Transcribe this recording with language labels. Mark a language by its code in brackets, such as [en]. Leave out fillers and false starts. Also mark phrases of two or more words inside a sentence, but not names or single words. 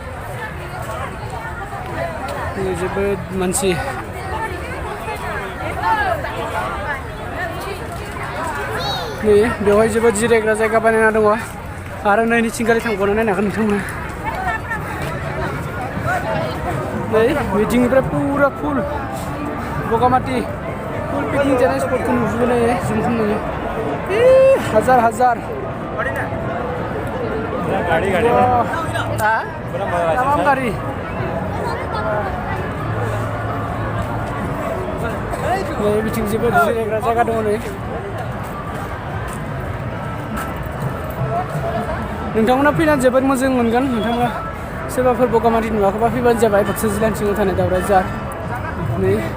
[brx] जोबोद मानसि नै बेवहाय जोबोद जिरायग्रा जायगा बानायना दङ आरो नैनि थिंगालि थांबावनो नायनो हागोन नोंथांमोना नै बिथिंनिफ्राय पुरा फुल बगामाथि फुल पिकनिक जानाय स्पटखौ नुजोबो नै जों खालामनो हाजार हाजार गाड़ी तमाम गाड़ी नै बिथिं जोबोद जिरायग्रा जायगा दङ नै नोंथांमोना फैनानै जोबोद मोजां मोनगोन नोंथांमोना सोरबाफोर बगामाथि नुवाखैबा फैबानो जाबाय बाक्सा जिल्लानि सिङाव थानाय दावराइझार नै